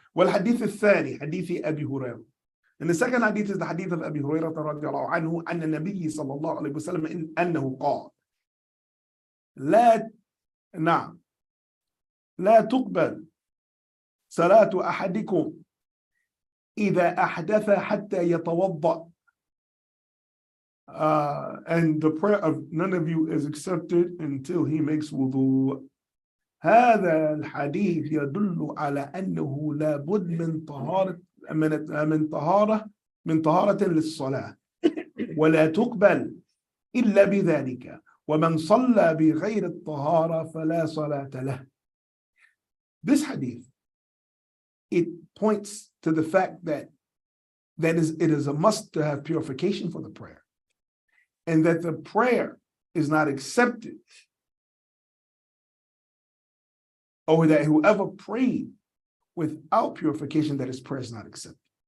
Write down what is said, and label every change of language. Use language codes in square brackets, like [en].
[ar] Well, hadith al-thani, hadith Abi Hurairah. [en] And the second hadith is the hadith of Abi Hurairah [ar] radiallahu anhu, anna Nabiy sallallahu alayhi wa sallam, annahu qala, لا تقبل صلاة أحدكم إذا أحدث حتى يتوضأ. [en] And the prayer of none of you is accepted until he makes wudu. [ar] هذا الحديث يدل على أنه لا بد من طهارة من طهارة للصلاة ولا تقبل إلا بذلك ومن صلى بغير الطهارة فلا صلاة له. [en] This hadith it points to the fact that it is a must to have purification for the prayer, and that the prayer is not accepted, or that whoever prayed without purification, that his prayer is not accepted.